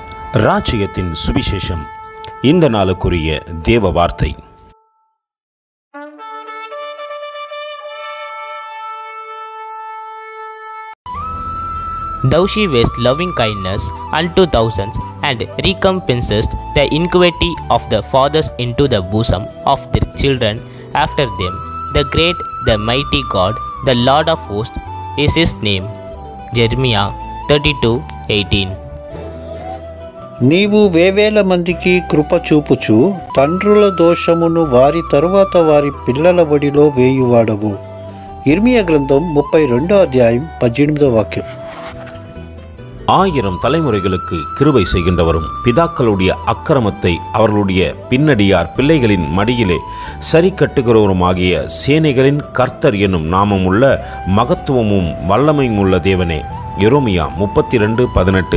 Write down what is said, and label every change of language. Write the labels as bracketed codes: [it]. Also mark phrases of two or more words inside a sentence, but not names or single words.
[ta] ராஜ்யத்தின் சுவிசேஷம். இந்த நாளுக்குரிய தேவ வார்த்தை. [en] Thou shewest loving kindness unto thousands, and recompensest the iniquity of the fathers into the bosom of their children after them. The great, the mighty God, the Lord of hosts is his name. Jeremiah 32:18. [te] నీవు వేవేల మందికి కృప చూపుచు తండ్రుల దోషమును వారి తరువాత వారి పిల్లల ఒడిలో వేయువాడవు. ఇర్మియా గ్రంథం 32:18. [ta] 1000 தலைமுறைகளுக்கு கிருபை செய்கின்றவரும் பிதாக்களுடைய அக்கிரமத்தை அவர்களுடைய பின்னடியார் பிள்ளைகளின் மடியிலே சரி கட்டுகிறவருமாகிய சேனைகளின் கர்த்தர் என்னும் நாமமுள்ள மகத்துவமும் வல்லமையும் உள்ள தேவனே. எரேமியா 32:18.